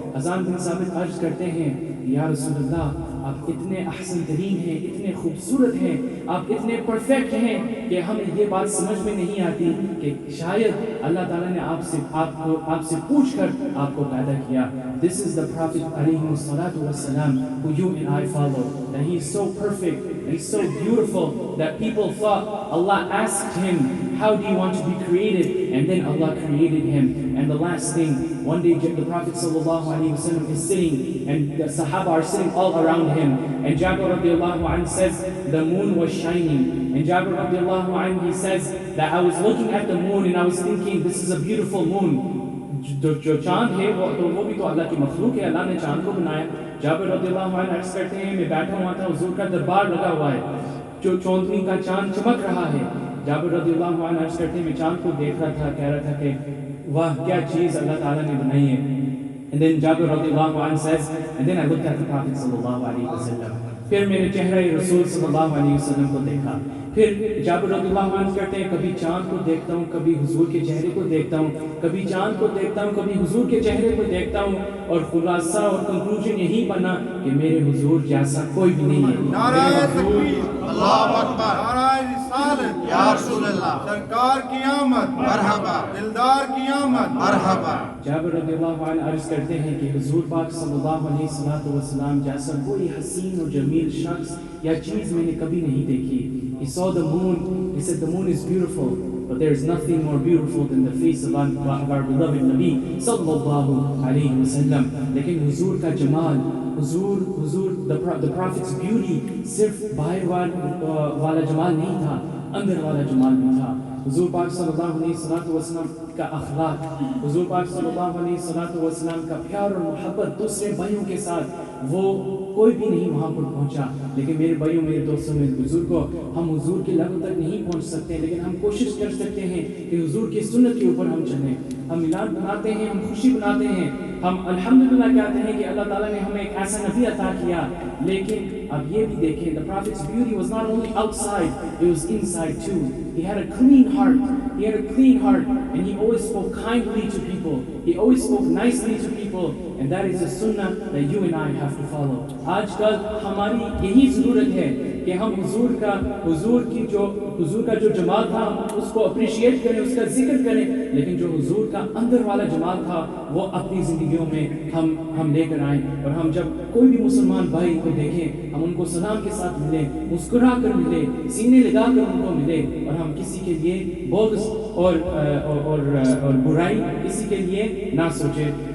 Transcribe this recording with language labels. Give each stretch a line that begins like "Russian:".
Hindi: हसन बिन साबित अर्ज करते हैं या रसूलुल्लाह, आप इतने अहसन तरीन हैं, इतने खूबसूरत हैं, आप इतने परफेक्ट हैं कि हमें ये बात समझ में नहीं आती कि शायद अल्लाह ताला ने आपसे पूछ कर आपको पैदा किया।
English: This is the Prophet alayhi salatu wassalam, who you and I follow, that he is so perfect, and he's so beautiful that people thought Allah asked him, how do you want to be created? And then Allah created him. And the last thing, one day the Prophet sallallahu alaihi wasallam is sitting, and the Sahaba are sitting all around him. And Jabir radiallahu anhu says the moon was shining. And Jabir radiallahu anhu, he says that I was looking at the moon and I was thinking, this is a beautiful moon.
Hindi: जो चांद है वो भी तो अल्लाह की मखलूक है, अल्लाह ने चांद को बनाया। जाबिर रदियल्लाहु अन्हु अर्ज करते हैं, मैं बैठा हुआ था, हुजूर का दरबार लगा हुआ है, जो चौंदनी का चांद चमक रहा है। जाबिर रदियल्लाहु अन्हु अर्ज करते हैं, मैं चांद को देख रहा था, कह रहा था कि वाह क्या चीज़ अल्लाह ताला ने बनाई है।
English: And then Jabir radiallahu anhu says, and then I looked at the Prophet sallallahu alaihi wasallam.
Hindi: फिर मैंने चेहरा रसूल सल्लल्लाहु अलैहि वसल्लम को देखा। फिर जाबिर रदियल्लाहु अन्हु कहते हैं, कभी चांद को देखता हूँ, कभी हुजूर के चेहरे को देखता हूँ, कभी चांद को देखता हूँ, कभी हुजूर के चेहरे को देखता हूँ, और खुलासा और कंक्लूजन यही बना कि मेरे हुजूर जैसा कोई भी नहीं है। नाराए तकबीर, अल्लाहु अकबर, नाराए रिसालत, या रसूल अल्लाह, सरकार की आमद, मरहबा, दिलदार की आमद, मरहबा। जाबिर रदियल्लाहु अन्हु अर्ज करते हैं कि हुजूर पाक सल्लल्लाहु अलैहि वसल्लम जैसा कोई हसीन और जमील शख्स या चीज़ मैंने कभी नहीं देखी।
English: He saw the moon, he said the moon is beautiful, but there is nothing more beautiful than the face of our beloved Nabi sallallahu alaihi wasallam.
Hindi: लेकिन हुजूर का जमाल, हुजूर
English: the Prophet's beauty
Hindi: सिर्फ बाहर वाला जमाल नहीं था, अंदर वाला जमाल भी था। हुजूर पाक सल्लल्लाहु अलैहि वसल्लम का अखलाक, हुजूर पाक सल्लल्लाहु अलैहि वसल्लम का प्यार और मोहब्बत दूसरे भाइयों के साथ, वो कोई भी नहीं वहाँ पर पहुँचा। लेकिन मेरे भाइयों, मेरे दोस्तों, मेरे बुजुर्गों, हम हुजूर के लेवल तक नहीं पहुँच सकते, लेकिन हम कोशिश कर सकते हैं कि हुजूर की सुन्नत के ऊपर हम चलें। हम मिलाद बनाते हैं, हम खुशी बनाते हैं, हम अल्हम्दुलिल्लाह कहते हैं कि अल्लाह ताला ने हमें एक ऐसा नबी अता किया। लेकिन अब ये भी देखें,
English: the Prophet's beauty was not only outside, it was inside too. He had a clean heart. He had a clean heart, and he always spoke kindly to people. He always spoke nicely to people, and that is a sunnah that you and I have to follow.
Hindi: आजकल हमारी यही ज़रूरत है कि हम हुजूर का जो जमाल था उसको अप्रिशिएट करें, उसका जिक्र करें, लेकिन जो हुजूर का अंदर वाला जमाल था वो अपनी ज़िंदगियों में हम लेकर आएँ। और हम जब कोई भी मुसलमान भाई को देखें, हम उनको सलाम के साथ मिलें, मुस्कुरा कर मिलें, सीने लगा कर उनको मिलें, और हम किसी के लिए बोग्स और बुराई किसी के लिए ना सोचें।